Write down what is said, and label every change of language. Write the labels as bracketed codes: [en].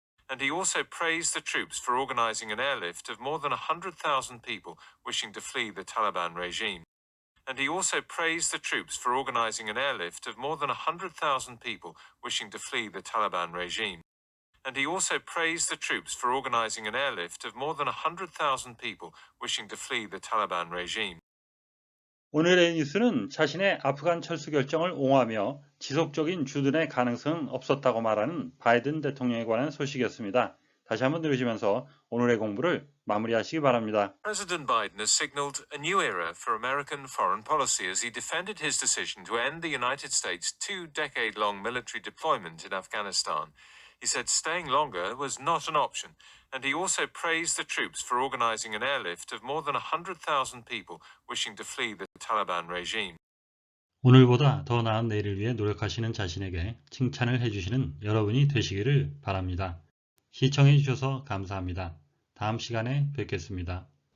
[en] And he also praised the troops for organizing an airlift of more than 100,000 people wishing to flee the Taliban regime. And he also praised the troops for organizing an airlift of more than 100,000 people wishing to flee the Taliban regime. And he also praised the troops for organizing an airlift of more than 100,000 people wishing to flee the Taliban regime. [ko] 오늘의 뉴스는 자신의 아프간 철수 결정을 옹호하며 지속적인 주둔의 가능성은 없었다고 말하는 바이든 대통령에 관한 소식이었습니다. 다시 한번 들으시면서 오늘의 공부를 마무리하시기 바랍니다. [en] President Biden has signaled a new era for American foreign policy as he defended his decision to end the United States' 2-decade-long military deployment in Afghanistan. He said staying longer was not an option, and he also praised the troops for organizing an airlift of more than 100,000 people wishing to flee the Taliban regime. [ko] 오늘보다 더 나은 내일을 위해 노력하시는 자신에게 칭찬을 해주시는 여러분이 되시기를 바랍니다. 시청해 주셔서 감사합니다. 다음 시간에 뵙겠습니다.